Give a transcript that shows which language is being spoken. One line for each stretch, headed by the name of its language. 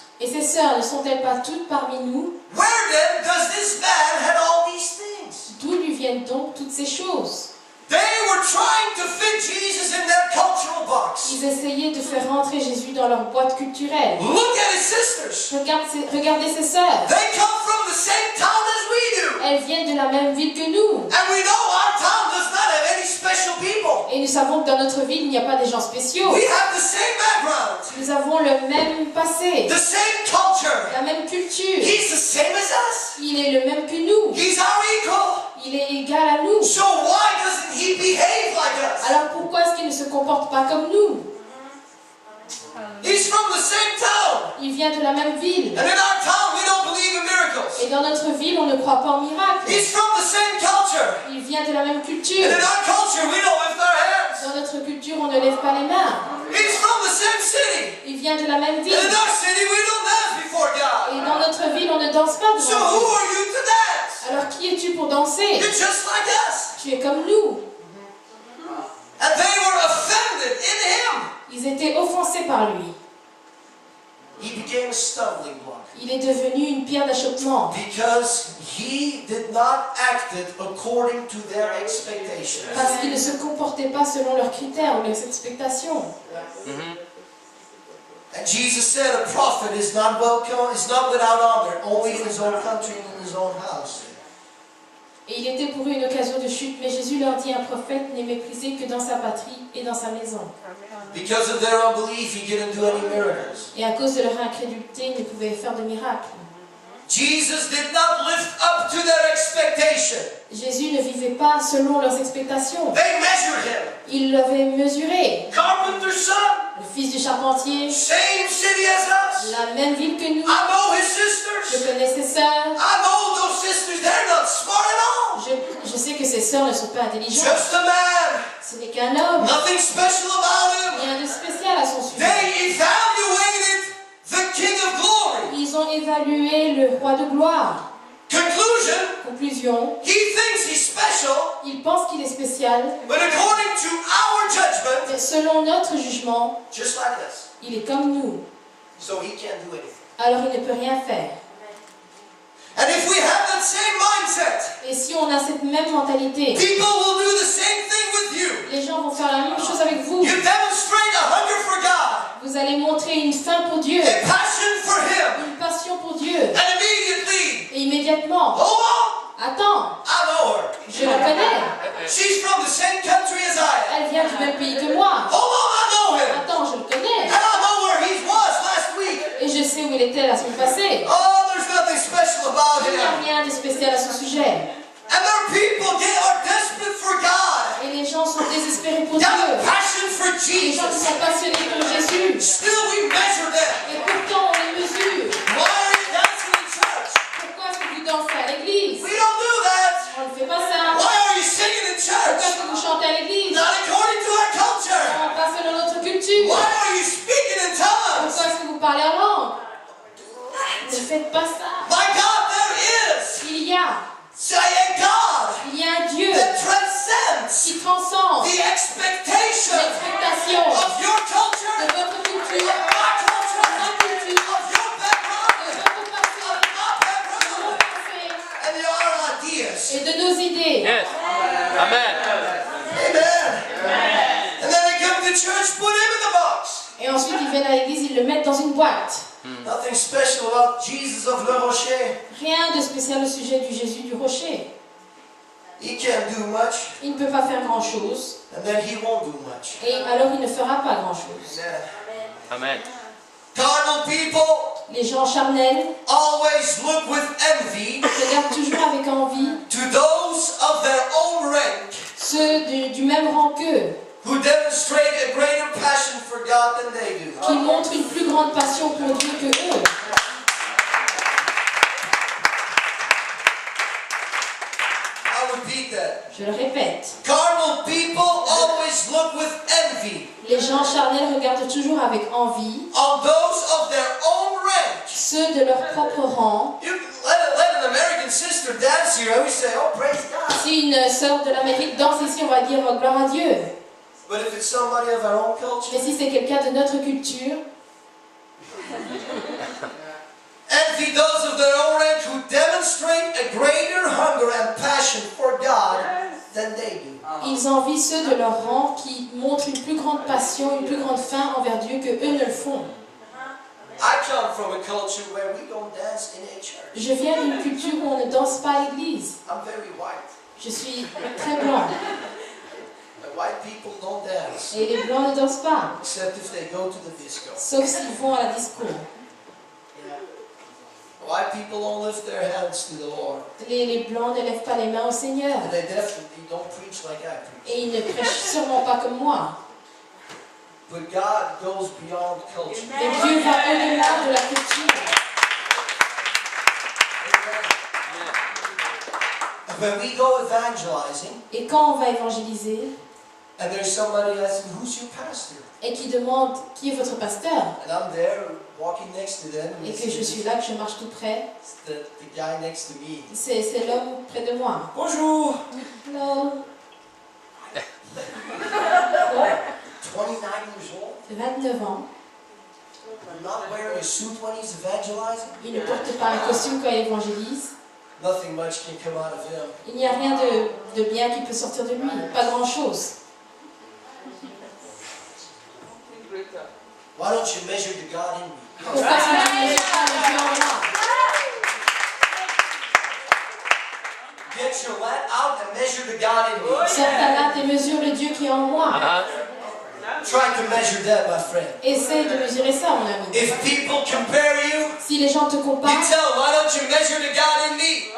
French: ces sœurs ne sont-elles pas toutes parmi nous?
English: Where then does this man have all these things?
French: D'où lui viennent donc toutes ces choses?
English: They were trying to fit Jesus in their cultural box.
French: Ils essayaient de faire rentrer Jésus dans leur boîte culturelle.
English: Look at his sisters.
French: Regardez ces sœurs.
English: They come from the same town as we do.
French: Elles viennent de la même ville que nous.
English: And we know our town does not have any special people.
French: Et nous savons que dans notre ville, il n'y a pas des gens spéciaux.
English: We have the same background,
French: Nous avons le même passé,
English: the same culture.
French: la même culture.
English: He's the same as us.
French: Il est le même que nous.
English: He's our equal.
French: Il est égal à nous.
English: So why doesn't he behave like us?
French: Alors pourquoi est-ce qu'il ne se comporte pas comme nous?
English: He's from the same town.
French: Il vient de la même ville.
English: And in our town, we don't believe in miracles.
French: Et dans notre ville, on ne croit pas en miracles.
English: He's from the same culture.
French: Il vient de la même culture.
English: And in our culture, we don't lift our hands.
French: Dans notre culture, on ne lève pas les mains.
English: He's from the same city.
French: Il vient de la même ville.
English: And in our city, we don't dance before God.
French: Et dans notre ville, on ne danse pas
English: So
French: devant
English: who
French: Dieu.
English: are you to dance?
French: Alors qui es-tu pour danser?
English: You're just like us.
French: Tu es comme nous.
English: And they were offended in him.
French: Ils étaient offensés par lui.
English: He became a stumbling block.
French: Il est devenu une pierre d'achoppement.
English: Because he did not act it according to their expectations.
French: Parce qu'il ne se comportait pas selon leurs critères ou leurs expectations.
English: And Jesus said a prophet is not welcome, is not without honor, only in his own country and in his own house.
French: Et il était pour eux une occasion de chute, mais Jésus leur dit, un prophète n'est méprisé que dans sa patrie et dans sa maison.
English: Because of their unbelief, he couldn't do any miracles.
French: Et à cause de leur incrédulité, ils ne pouvaient faire de miracles.
English: Jesus did not live up to their expectation.
French: Jésus ne vivait pas selon leurs expectations.
English: They measured him.
French: Ils l'avaient mesuré.
English: Carpenter's son,
French: Le fils du charpentier,
English: same city as us.
French: la même ville que nous.
English: I know his
French: Je
English: sisters.
French: connais ses sœurs.
English: I know those sisters, they're not smart at all.
French: Je sais que ses sœurs ne sont pas intelligentes.
English: Just a man.
French: Ce n'est qu'un homme.
English: Nothing special about him.
French: Rien de spécial à son sujet.
English: They evaluated the King of Glory.
French: Ils ont évalué le roi de gloire.
English: Conclusion,
French: Conclusion,
English: he thinks he's special,
French: il pense qu'il est spécial,
English: but according to our judgment,
French: mais selon notre jugement,
English: just like us.
French: il est comme nous.
English: So he can't do anything.
French: Alors il ne peut rien faire.
English: And if we have that same mindset,
French: Et si on a cette même mentalité,
English: people will do the same thing with you.
French: les gens vont faire la même chose avec vous.
English: You demonstrate a hunger for God,
French: Vous allez montrer une faim pour Dieu,
English: a passion for Him,
French: une passion pour Dieu.
English: and immediately,
French: Et immédiatement,
English: hold on,
French: attends,
English: I know her.
French: je la connais.
English: She's from the same country as I am.
French: Elle vient du même pays que moi.
English: Hold on, I know him.
French: Attends, je le connais.
English: I know where he was last week.
French: Et je sais où il était la semaine passée.
English: Oh, there's nothing special about
French: Il n'y a
English: him.
French: rien de spécial à ce sujet.
English: And there are people that are desperate for God.
French: Et les gens sont désespérés pour
English: They have a
French: Dieu.
English: passion for
French: Les gens qui
English: Jesus.
French: sont passionnés pour Jésus.
English: Still we measure them.
French: Et pourtant, on les mesure.
English: Why are you dancing in church?
French: Pourquoi est-ce que vous dansez à l'église?
English: We don't do that.
French: On ne fait pas ça.
English: Why are you singing in
French: Pourquoi est-ce
English: church?
French: que vous chantez à l'église?
English: Not according to our culture.
French: Non, pas selon notre culture.
English: Why are you speaking in tongues?
French: Pourquoi est-ce que vous parlez en langue? Ne faites pas ça.
English: My God, there is
French: Il y a
English: a God
French: un Dieu
English: that transcends
French: qui transcende
English: the expectation
French: l'expectation
English: of your
French: de
English: culture,
French: votre
English: of
French: culture, de culture, ma culture,
English: of your background,
French: de votre passé,
English: of my
French: de mon passé
English: and our ideas.
French: et de nos idées.
English: Yes. Amen.
French: Amen.
English: And then they come to church, put him in the box.
French: Et ensuite, ils viennent à l'église, ils le mettent dans une boîte.
English: Nothing special about Jesus of Le Rocher.
French: Rien de spécial au sujet du Jésus du rocher.
English: He can't do much,
French: Il ne peut pas faire grand-chose,
English: and then he won't do much.
French: et alors il ne fera pas grand-chose.
English: Amen.
French: Amen.
English: Carnal people
French: Les gens charnels
English: always look with envy
French: regardent toujours avec envie
English: to those of their own rank
French: ceux du même rang qu'eux,
English: who demonstrate a greater passion for God than they do.
French: qui montrent une plus grande passion pour Dieu que eux.
English: I'll repeat that.
French: Je le répète.
English: Carnal people always look with envy
French: Les gens charnels regardent toujours avec envie
English: on those of their own rank.
French: ceux de leur propre rang.
English: You let an American sister dance here, and we say, oh, praise God.
French: Si une sœur de l'Amérique danse ici, on va dire oh, gloire à Dieu.
English: But if it's somebody of our own culture,
French: Mais si c'est quelqu'un de notre culture,
English: envy those of their own rank who demonstrate a greater hunger and passion for God than they do.
French: Ils envient ceux de leur rang qui montrent une plus grande passion, une plus grande faim envers Dieu que eux ne le font.
English: I come from a culture where we don't dance in a church.
French: Je viens d'une culture où on ne danse pas à l'église.
English: I'm very white.
French: Je suis très blanc.
English: The white people don't dance,
French: Et les blancs ne dansent pas,
English: except if they go to the disco.
French: sauf s'ils vont à la disco.
English: White people don't lift their hands to the Lord.
French: Les blancs ne lèvent pas les mains au Seigneur.
English: And they definitely don't preach like I preach.
French: Et ils ne prêchent sûrement pas comme moi.
English: But God goes beyond culture.
French: Mais Dieu va au-delà de la culture.
English: And when we go evangelizing,
French: Et quand on va évangéliser,
English: and there's somebody asking, who's your pastor?
French: et qui demande qui est votre pasteur,
English: And I'm there walking next to them.
French: et que je suis là, que je marche tout près,
English: It's the guy next to me.
French: c'est l'homme près de moi. Bonjour!
English: Hello. 29 years old.
French: 29 ans.
English: Not wearing a suit when he's evangelizing.
French: Il ne porte pas un costume quand il évangélise.
English: Nothing much can come out of him.
French: Il n'y a rien de bien qui peut sortir de lui. Pas grand-chose.
English: Why don't you measure the God in me?
French: Pourquoi est-ce que tu ne mesures pas le Dieu en moi?
English: Get your lat out and measure the God in me.
French: Sors ta latte et mesure le Dieu qui est en moi.
English: Try to measure that, my friend.
French: Essaye de mesurer ça, mon ami.
English: If people compare you,
French: Si les gens te
English: you
French: comparent,
English: tell them, why don't you measure the God in me?